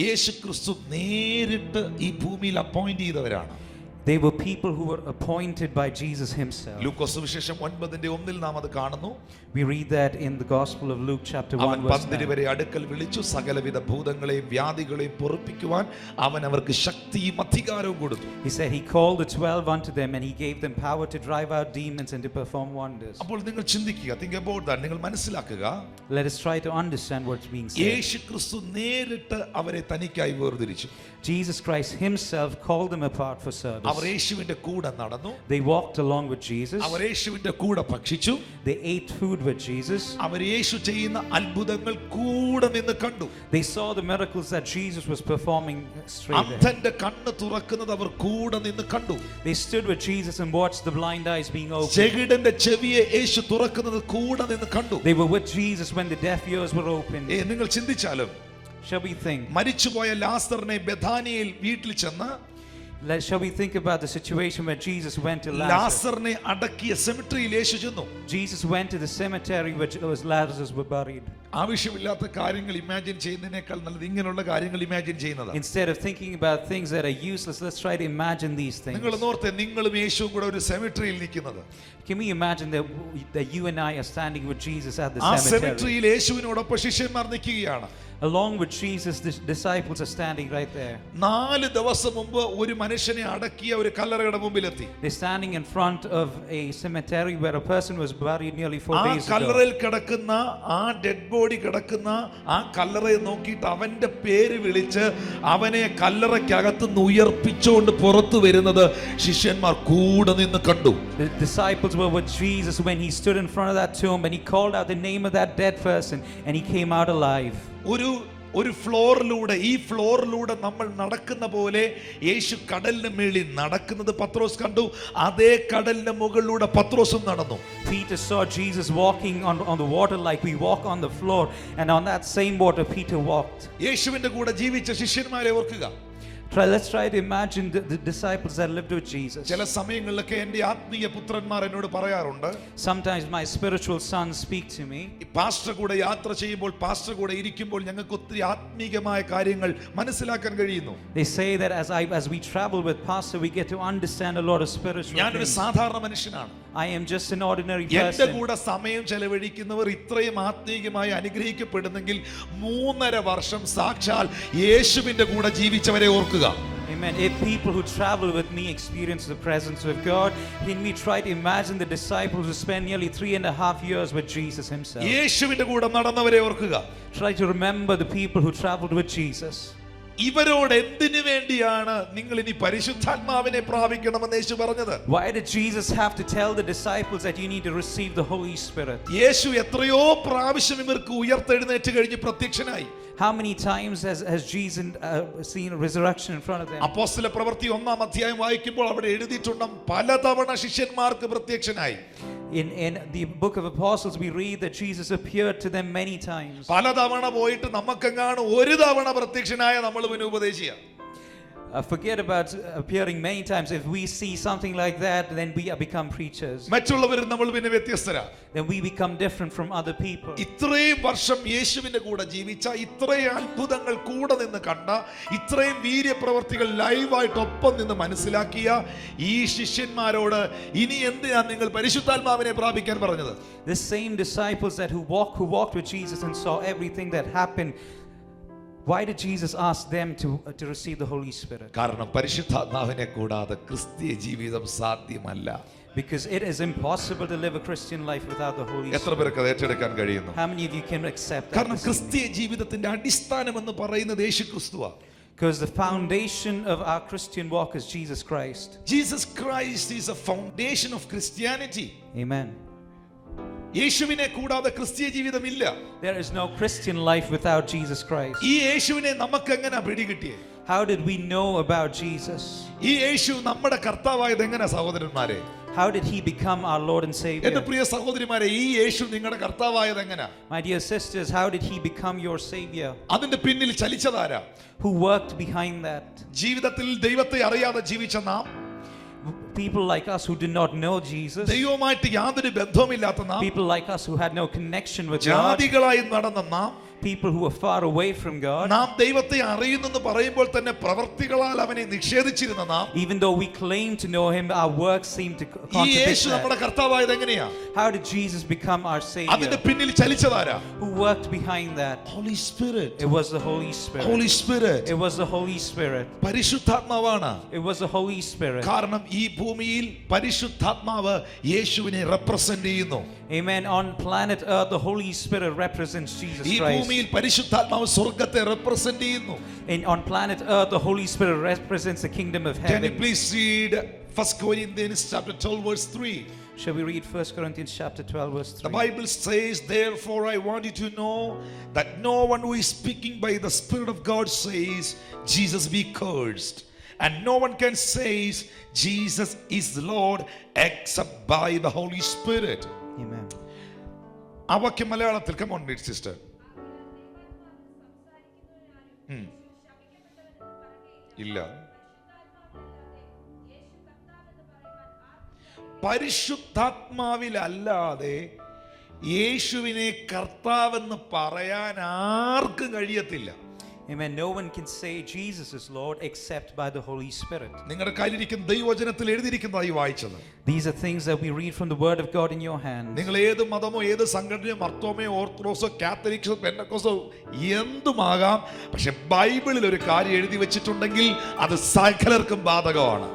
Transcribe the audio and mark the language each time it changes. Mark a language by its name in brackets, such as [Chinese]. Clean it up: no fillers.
[Malayalam] യേശു ക്രിസ്തു നേരിട്ട് ഈ ഭൂമിയിൽ അപ്പോയിന്റ് ചെയ്തവരാണ്. [English] They were people who were appointed by Jesus himself. [Malayalam] ലൂക്കോസ് സുവിശേഷം 9:1 നാം അത് കാണുന്നു. [English] We read that in the Gospel of Luke chapter 1 [Malayalam] അവൻ [English] verse 9. [Malayalam] 12 വരെ അടുക്കൽ വിളിച്ചു, സകലവിധ ഭൂതങ്ങളെയും വ്യാധികളെയും പൊറുപ്പിക്കുവാൻ അവൻ അവർക്ക് ശക്തിയും അധികാരവും കൊടുത്തു. [English] He said he called the 12 unto them and he gave them power to drive out demons and to perform wonders. [Malayalam] അപ്പോൾ നിങ്ങൾ ചിന്തിക്കുക, [English] think about that. [Malayalam] നിങ്ങൾ മനസ്സിലാക്കുക, [English] Let us try to understand what's being said. [Malayalam] യേശു ക്രിസ്തു നേരിട്ട് അവരെ തനിക്കായി വേർതിരിച്ചു. [English] Jesus Christ himself called them apart for service. [Malayalam] അവർ യേശുവിന്റെ കൂടെ നടന്നു. [English] They walked along with Jesus. [Malayalam] അവർ യേശുവിന്റെ കൂടെ ഭക്ഷിച്ചു. [English] They ate food with Jesus. [Malayalam] അവർ യേശു ചെയ്യുന്ന അത്ഭുതങ്ങൾ കൂടെ നിന്ന് കണ്ടു. [English] They saw the miracles that Jesus was performing straight ahead. [Malayalam] അന്ധന്റെ കണ്ണ് തുറക്കുന്നത് അവർ കൂടെ നിന്ന് കണ്ടു. [English] They stood with Jesus and watched the blind eyes being opened. [Malayalam] ചെകിടന്റെ ചെവിയെ യേശു തുറക്കുന്നത് കൂടെ നിന്ന് കണ്ടു. [English] They were with Jesus when the deaf ears were opened. [Malayalam] നിങ്ങൾ ചിന്തിച്ചാലും, [English] Shall we think? [Malayalam] മരിച്ചുപോയ ലാസറിനെ ബെഥാനിയയിൽ വീട്ടിൽ ചെന്ന്, [English] Shall we think about the situation where Jesus went to Lazarus? [Malayalam] ലാസറിനെ അടക്കിയ സെമിട്രിയിൽ യേശു ചെന്നു. [English] Jesus went to the cemetery where Lazarus was buried. [Malayalam] ആവശ്യമില്ലാത്ത കാര്യങ്ങൾ imagine ചെയ്യുന്നതിനേക്കാൾ നല്ലത് ഇങ്ങനെയുള്ള കാര്യങ്ങൾ ഇമാജിൻ ചെയ്യുന്നതാണ്. [English] Instead of thinking about things that are useless, let's try to imagine these things. [Malayalam] നിങ്ങൾ ഓർത്തെ, നിങ്ങളും യേശുവും കൂടെ ഒരു സെമിട്രിയിൽ നിൽക്കുന്നത്. [English] Can we imagine that you and I are standing with Jesus at the [Malayalam] ആ [English] cemetery? [Malayalam] സെമിട്രിയിൽ യേശുവിനോടൊപ്പം ശിഷ്യന്മാർ നിൽക്കുകയാണ്. [English] Along with Jesus, the disciples are standing right there. [Malayalam] 4 ദിവസം മുമ്പ് ഒരു മനുഷ്യനെ അടക്കിയ ഒരു കല്ലറയുടെ മുമ്പിലെത്തി. [English] They're standing in front of a cemetery where a person was buried nearly 4 [Malayalam] ആ [English] days ago. [Malayalam] കല്ലറയിൽ കിടക്കുന്ന ആ ഡെഡ് ബോഡി കിടക്കുന്ന ആ കല്ലറയെ നോക്കിയിട്ട് അവന്റെ പേര് വിളിച്ച് അവനെ കല്ലറയ്ക്കകത്ത് നിന്ന് ഉയർപ്പിച്ചുകൊണ്ട് പുറത്തു വരുന്നത് ശിഷ്യന്മാർ കൂടെ നിന്ന് കണ്ടു. [English] The disciples were with Jesus when he stood in front of that tomb and he called out the name of that dead person and he came out alive. [Malayalam] ഒരു ഫ്ലോറിലൂടെ, ഈ ഫ്ലോറിലൂടെ നമ്മൾ നടക്കുന്ന പോലെ യേശു കടലിന് മേളിൽ നടക്കുന്നത് പത്രോസ് കണ്ടു. അതേ കടലിന്റെ മുകളിലൂടെ പത്രോസും നടന്നു. [English] Peter saw Jesus walking on the water like we walk on the floor, and on that same water Peter walked. [Malayalam] യേശുവിന്റെ കൂടെ ജീവിച്ച ശിഷ്യന്മാരെ ഓർക്കുക. [English] Let's try to imagine the disciples that lived with Jesus. [Malayalam] ചില സമയങ്ങളിലൊക്കെ എൻ്റെ ആത്മീയ പുത്രന്മാർ എന്നോട് പറയാറുണ്ട്, [English] Sometimes my spiritual sons speak to me. [Malayalam] Pastor കൂടെ യാത്ര ചെയ്യുമ്പോൾ, പാസ്റ്റർ കൂടെ ഇരിക്കുമ്പോൾ ഞങ്ങൾക്ക് ഒത്തിരി ആത്മീയമായ കാര്യങ്ങൾ മനസ്സിലാക്കാൻ കഴിയുന്നു. [English] They say that as we travel with pastor, we get to understand a lot of spiritual [Malayalam] ഞാനൊരു [English] things. [Malayalam] സാധാരണ മനുഷ്യനാണ്. [English] I am just an ordinary [Malayalam] എന്റെ [English] person. [Malayalam] കൂടെ സമയം ചെലവഴിക്കുന്നവർ ഇത്രയും ആത്മീയമായി അനുഗ്രഹിക്കപ്പെടുന്നെങ്കിൽ 3.5 വർഷം സാക്ഷാൽ യേശുവിന്റെ കൂടെ ജീവിച്ചവരെ ഓർക്കുക. [English] Amen. If people who travel with me experience the presence of God, then we try to imagine the disciples who spent nearly 3.5 years with Jesus himself. [Malayalam] യേശുവിന്റെ കൂടെ നടന്നവരെ ഓർക്കുക. [English] Try to remember the people who traveled with Jesus. [Malayalam] ഇവരോട് എന്തിനു വേണ്ടിയാണ് നിങ്ങൾ ഇനി പരിശുദ്ധാത്മാവിനെ പ്രാപിക്കണമെന്ന് യേശു പറഞ്ഞത്? [English] Why did Jesus have to tell the disciples that you need to receive the Holy Spirit? [Malayalam] യേശു എത്രയോ പ്രാവശ്യം ഇവർക്ക് ഉയർത്തെഴുന്നേറ്റ് കഴിഞ്ഞ് പ്രത്യക്ഷനായി. [English] How many times has Jesus seen a resurrection in front of them? [Malayalam] അപ്പോസ്തല പ്രവൃത്തി 1-ാം അധ്യായം വായിക്കുമ്പോൾ അവിടെ എഴുതിയിട്ടുണ്ട്, പലതവണ ശിഷ്യന്മാർക്ക് പ്രത്യക്ഷനായി. [English] In the book of Apostles we read that Jesus appeared to them many times. [Malayalam] പലതവണ പോയിട്ട് നമുക്കെങ്ങാണ് ഒരു തവണ പ്രത്യക്ഷനായ നമ്മൾ പിന്നെ ഉപദേശിയ. [English] Forget about appearing many times. If we see something like that, then we become preachers. [Malayalam] മറ്റുള്ളവരിൽ നമ്മൾ പിന്നെ വ്യത്യസ്തരാ. [English] Then we become different from other people. [Malayalam] ഇത്രയും വർഷം യേശുവിന്റെ കൂടെ ജീവിച്ച, ഇത്രയും അത്ഭുതങ്ങൾ കൂടെ നിന്ന് കണ്ട, ഇത്രയും വീര്യപ്രവർത്തികൾ ലൈവായിട്ട് ഒപ്പം നിന്ന് മനസ്സിലാക്കിയ ഈ ശിഷ്യന്മാരോട് ഇനി എന്തിനാ നിങ്ങൾ പരിശുദ്ധാത്മാവിനെ പ്രാപിക്കാൻ പറഞ്ഞത്? [English] The same disciples who walked with Jesus and saw everything that happened, why did Jesus ask them to receive the Holy Spirit? [Malayalam] കാരണം പരിശുദ്ധാത്മാവിനെ കൂടാതെ ക്രിസ്തീയ ജീവിതം സാധ്യമല്ല. [English] Because it is impossible to live a Christian life without the Holy [Malayalam] എത്ര [English] Spirit. [Malayalam] പേർക്ക് അത് ഏറ്റെടുക്കാൻ കഴിയുന്നു? [English] How many of you can accept that? [Malayalam] കാരണം ക്രിസ്തീയ ജീവിതത്തിന്റെ അടിസ്ഥാനം എന്ന് പറയുന്നത് യേശു ക്രിസ്തുവാണ്. [English] Because the foundation of our Christian walk is Jesus Christ. Jesus Christ is a foundation of Christianity. Amen. [Malayalam] യേശുവിനെ കൂടാതെ ക്രിസ്തീയ ജീവിതമില്ല. [English] There is no Christian life without Jesus Christ. [Malayalam] ഈ യേശുവിനെ നമുക്ക് എങ്ങനെ പിടികിട്ടിയേ? [English] How did we know about Jesus? [Malayalam] ഈ യേശു നമ്മുടെ കർത്താവായത് എങ്ങനെ സഹോദരന്മാരെ? [English] How did he become our Lord and [Malayalam] എന്റെ [English] Savior? [Malayalam] പ്രിയ സഹോദരിമാരെ, ഈ യേശു നിങ്ങളുടെ കർത്താവായത് എങ്ങനെ? [English] My dear sisters, how did he become your Savior? [Malayalam] അതിന്റെ പിന്നിൽ ചലിച്ചതാരാ? [English] Who worked behind that? [Malayalam] ജീവിതത്തിൽ ദൈവത്തെ അറിയാതെ ജീവിച്ച നാം, [English] People like us who did not know Jesus, [Malayalam] ദൈവവുമായിട്ട് യാതൊരു ബന്ധവുമില്ലാത്ത നാം, [English] people like us who had no connection with God, [Malayalam] ജാതികളായി നടന്ന നാം, [English] people who were far away from God, [Malayalam] നാം ദൈവത്തെ അറിയുന്നെന്ന് പറയുമ്പോൾ തന്നെ പ്രവർത്തികളാൽ അവനെ നിഷേധിച്ചിരുന്ന നാം, [English] even though we claim to know him, our works seem to [Malayalam] ഈ [English] contradict [Malayalam] യേശു നമ്മുടെ [English] that. [Malayalam] കർത്താവായത് എങ്ങനെയാ? [English] How did Jesus become our [Malayalam] അതിന്റെ [English] Savior? [Malayalam] പിന്നിൽ ചലിച്ചതാരാ? [English] Who worked behind that? Holy Spirit. It was the Holy Spirit. Holy Spirit. It was the Holy Spirit. [Malayalam] പരിശുദ്ധാത്മാവാണ്. [English] It was the Holy Spirit. [Malayalam] കാരണം ഈ ഭൂമിയിൽ പരിശുദ്ധാത്മാവ് യേശുവിനെ റെപ്രസെന്റ് ചെയ്യുന്നു. [English] Amen. On planet Earth, the Holy Spirit represents Jesus [Malayalam] ഈ [English] Christ. [Malayalam] ഭൂമിയിൽ പരിശുദ്ധാത്മാവ് സ്വർഗ്ഗത്തെ റെപ്രസെന്റ് ചെയ്യുന്നു. [English] On planet Earth, the Holy Spirit represents the kingdom of Can you heaven. please read 1 Corinthians chapter 12 verse 3? Shall we read 1 Corinthians chapter 12 verse The 3? Bible says, therefore I want you to know that no one who is speaking by the Spirit of God says, Jesus be cursed. And no one can say, Jesus is Lord, except by the Holy Spirit. Amen. [Malayalam] ആ വാക്യം മലയാളത്തിൽ, [English] come on read sister. [Malayalam] ഇല്ല, പരിശുദ്ധാത്മാവിലല്ലാതെ യേശുവിനെ കർത്താവെന്ന് പറയാൻ ആർക്കും കഴിയത്തില്ല. [English] Amen. No one can say Jesus is Lord except by the Holy Spirit. [Malayalam] നിങ്ങളുടെ കയ്യിലിരിക്കുന്ന ദൈവവചനത്തിൽ എഴുതിയിരിക്കുന്നതായി വായിച്ചത്. [English] These are things that we read from the Word of God in your hands. [Malayalam] നിങ്ങൾ ഏത് മതമോ ഏത് സംഘടനയോ മർത്തോമയോ ഓർത്തഡോക്സോ കാത്തലിക്സോ പെന്തക്കോസ്തോ എന്തുമാകാം, പക്ഷെ ബൈബിളിൽ ഒരു കാര്യം എഴുതി വെച്ചിട്ടുണ്ടെങ്കിൽ അത് സകലർക്കും ബാധകമാണ്.